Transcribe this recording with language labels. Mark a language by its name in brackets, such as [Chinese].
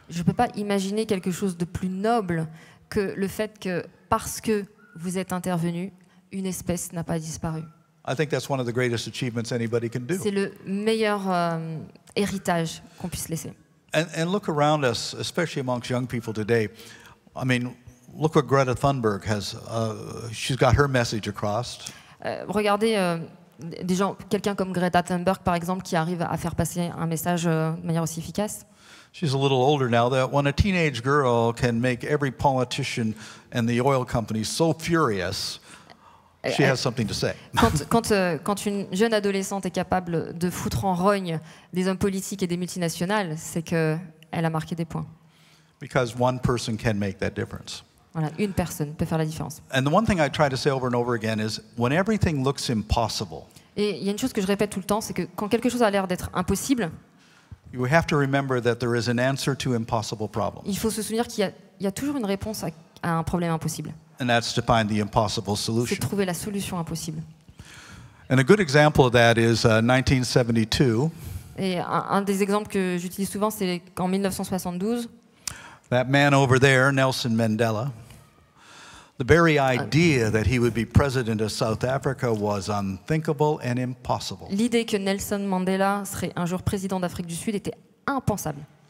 [French] Je ne peux pas imaginer quelque chose de plus noble que le fait que, parce que vous êtes intervenu, une espèce n'a pas disparu. [English] I think that's one of the greatest achievements anybody can do. [French] C'est le meilleur héritage qu'on puisse laisser. [English] And look around us, especially amongst young people today. I mean, look what Greta Thunberg has. She's got her message across. [French] Regardez des gens, quelqu'un comme Greta Thunberg, par exemple, qui arrive à faire passer un message de manière aussi efficace. [English] She's a little older now. That when a teenage girl can make every politician and the oil companies so furious, she has something to say. [French] Quand une jeune adolescente est capable de foutre en rogne des hommes politiques et des multinationales, c'est qu'elle a marqué des points. [English] Because one person can make that difference. [French] Voilà, une personne peut faire la différence. [English] And the one thing I try to say over and over again is when everything looks impossible, [French] Et il y a une chose que je répète tout le temps, c'est que quand quelque chose a l'air d'être impossible, [English] you have to remember that there is an answer to impossible problems. [French] il faut se souvenir qu'il y a toujours une réponse à un problème impossible. [English] And that's to find the impossible [French] C'est [English] solution. [French] de trouver la solution impossible. [English] And a good example of that is 1972. [French] Et un des exemples que j'utilise souvent, c'est qu'en 1972, [English] That man over there, Nelson Mandela, the very idea that he would be president of South Africa was unthinkable and impossible. [French] l'idée que Nelson Mandela serait un jour président d'Afrique du Sud était impensable.